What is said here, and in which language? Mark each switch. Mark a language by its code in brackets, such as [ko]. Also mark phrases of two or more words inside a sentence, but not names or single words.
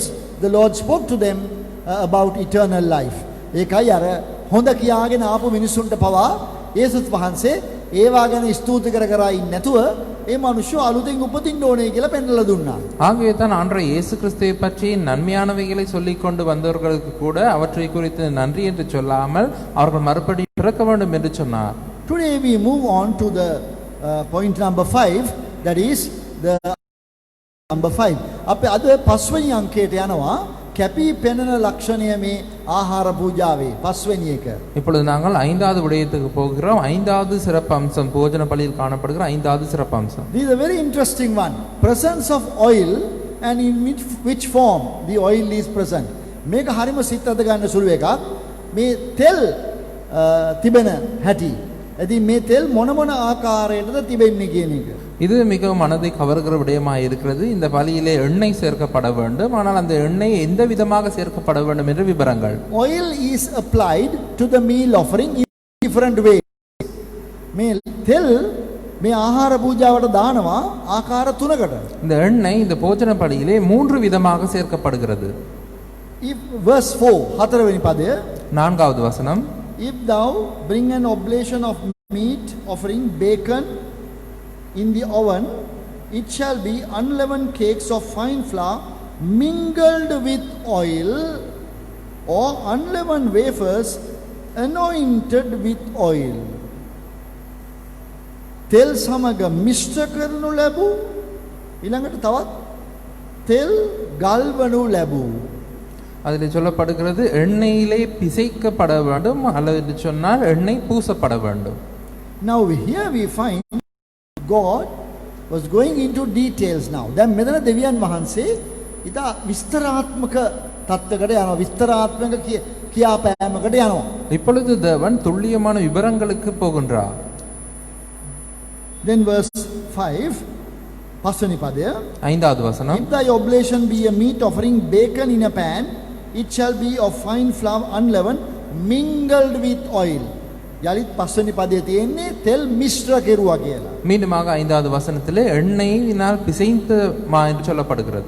[en] The Lord spoke to them about eternal life. [si] ඒකයි අර හොඳ කියාගෙන ආපු මිනිසුන්ට පවා යේසුස් වහන්සේ ඒවා ගැන ස්තුති කර කර ඉන්නේ නැතුව ඒ මිනිස්සු අලුතෙන් උපදින්න ඕනේ කියලා පෙන්වලා දුන්නා. [ta] ஆகவே தான் ஆண்டவர் இயேசு கிறிஸ்துவை பற்றி நன்மையானவைகளை சொல்லிக் கொண்டு வந்தவர்களுக்கு கூட அவற்றை குறித்து நன்றி என்று சொல்லாமல் அவர்கள் மறுபடியும் பிறக்க வேண்டும் என்று சொன்னார். [en] Today we move on to the point number 5, that is the number 5. [si] අපේ අද 5 වෙනි අංකයට යනවා. කැපී පෙනෙන ලක්ෂණය මේ ආහාර පූජාවේ 5 වෙනි එක. [ta] இப்பொழுது நாங்கள் 5வது விடயத்துக்கு போகிறோம். 5வது சிறப்பு அம்சம், போஜன பலியில் காணப்படுகிற 5வது சிறப்பு அம்சம். [en] This is a very interesting one. Presence of oil, and in which form the oil is present. [si] මේක හරිම සිතට ගන්න සුළු එකක්. මේ තෙල් තිබෙන හැටි. ඉතින් මේ තෙල් මොන මොන ආකාරයකටද තිබෙන්නේ කියන එක. [ta] இது மிகவும் மனதை கவர்கிற விடயமாக இருக்கிறது. இந்த பலியிலே எண்ணெய் சேர்க்கப்பட வேண்டும், ஆனால் அந்த எண்ணெய் எந்த விதமாக சேர்க்கப்பட வேண்டும் என்ற விவரங்கள். [en] Oil is applied to the meal offering in different ways. [si] මේ තෙල් මේ ආහාර පූජාවට දානවා ආකාර තුනකට. [ta] இந்த எண்ணெய் இந்த போஜன பலியிலே 3 விதமாக சேர்க்கப்படுகிறது. [en] If verse 4 [si] 4වෙනි පදය, [ta] 4வது வசனம், [en] if thou bring an oblation of meat offering bacon in the oven, it shall be unleavened cakes of fine flour mingled with oil, or unleavened wafers anointed with oil. [si] තෙල් සමග මිශ්‍ර කරනු ලැබූ, ඊළඟට තවත් තෙල් ගල්වනු ලැබූ. [ta] அதில் சொல்லப்படுகிறது எண்ணெயிலே பிசைக்கப்பட வேண்டும், அல்லது சொன்னால் எண்ணெய் பூசப்பட வேண்டும். [en] Now here we find God was going into details now. [si] දැන් මෙතන දෙවියන් වහන්සේ ඉතා විස්තරාත්මක தත්වයකට යනවා, විස්තරාත්මක කියාපෑමකට යනවා. [ta] இப்பொழுது தேவன் துல்லியமான விவரங்களுக்கு போகின்றார். [en] Then verse 5, 5 පදය, [ta] 5வது வசனம், [en] if thy oblation be a meat offering bacon in a pan, it shall be of fine flour unleavened mingled with oil. [si] යලිත් 5 පදයේ තියෙන්නේ තෙල් මිශ්‍ර කෙරුවා කියලා. [ta] மீண்டுமாக 5வது வசனத்திலே எண்ணெயினால் பிசைந்த மா என்று சொல்லப்படுகிறது.